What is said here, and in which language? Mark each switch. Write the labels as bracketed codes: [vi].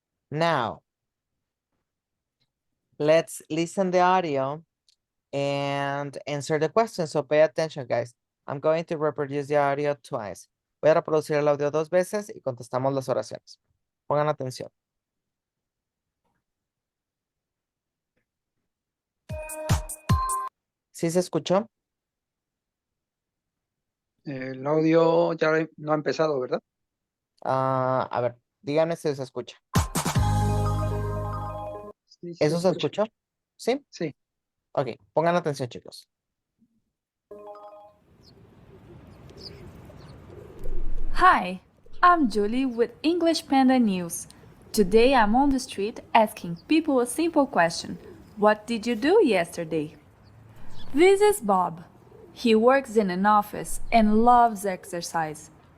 [en] Now, let's listen the audio and answer the question. So pay attention, guys. I'm going to reproduce the audio twice. [es] Voy a reproducir el audio 2 veces y contestamos las oraciones. Pongan atención. ¿Sí se escuchó? El audio ya no ha empezado, ¿verdad? A ver, díganme si se escucha. Sí, ¿Eso se escuchó? ¿Sí? Sí. Ok, pongan atención, chicos. [en] Hi, I'm Julie with English Panda News. Today I'm on the street asking people a simple question. What did you do yesterday? This is Bob. He works in an office and loves exercise.